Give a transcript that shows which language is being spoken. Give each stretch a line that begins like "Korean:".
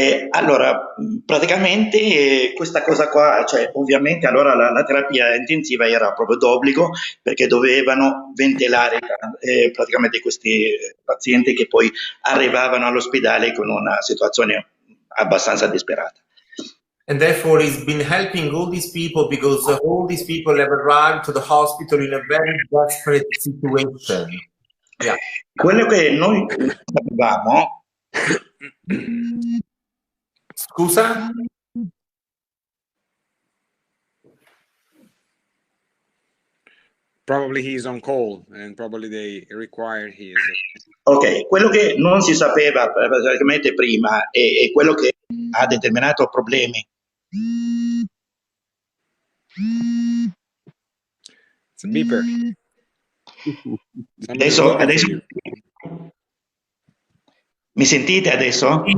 Italian: Allora, praticamente questa cosa qua, cioè ovviamente allora la terapia intensiva era proprio d'obbligo, perché dovevano ventilare praticamente questi pazienti che poi arrivavano all'ospedale con una situazione abbastanza disperata.
English: And therefore he's been helping all these people, because all these people have arrived to the hospital in a very desperate situation. Yeah.
Italian: Quello che noi sapevamo. Scusa?
English: Probably he's on call and probably they required his.
Italian: Ok, quello che non si sapeva praticamente prima e quello che ha determinato problemi.
English: It's a beeper.
Italian: Adesso mi sentite adesso?